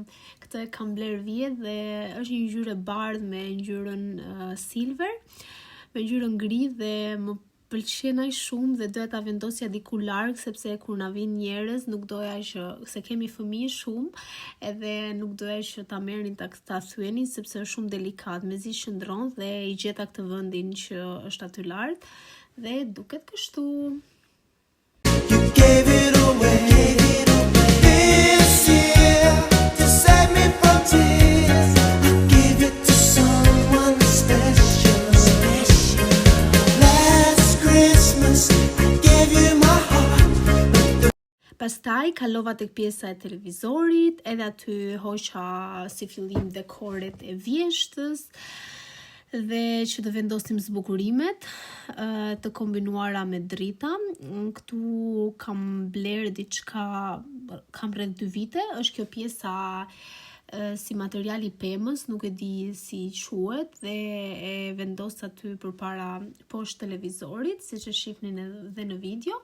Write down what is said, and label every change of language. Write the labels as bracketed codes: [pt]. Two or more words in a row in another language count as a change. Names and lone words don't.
[sq] Këtë e kam bler vjet dhe është një ngjyrë e bardhë me ngjyrën silver, me ngjyrën gri dhe më pëlqen aq shumë dhe doja ta vendosja diku larg sepse kur na vinë njerëz nuk doja që se kemi fëmijë shumë edhe nuk doja që ta merrnin ta thyenin sepse është shumë delikat, mezi shndron dhe I gjeta këtë vendin që është aty lart dhe duket kështu. [en] You gave it away this year to save me from tears. I gave it to someone special. Last Christmas I gave you my heart. [sq] Pastaj kalova tek pjesa e televizorit, edhe aty hoqa si fillim dekoret e vjeshtës dhe që të vendosim zbukurimet të kombinuara me drita. Këtu kam bler diçka, kam rreth 2 vite, është kjo pjesa si materiali pemës, nuk e di si quhet dhe e vendos aty përpara poshtë televizorit, siç e shihni edhe në video.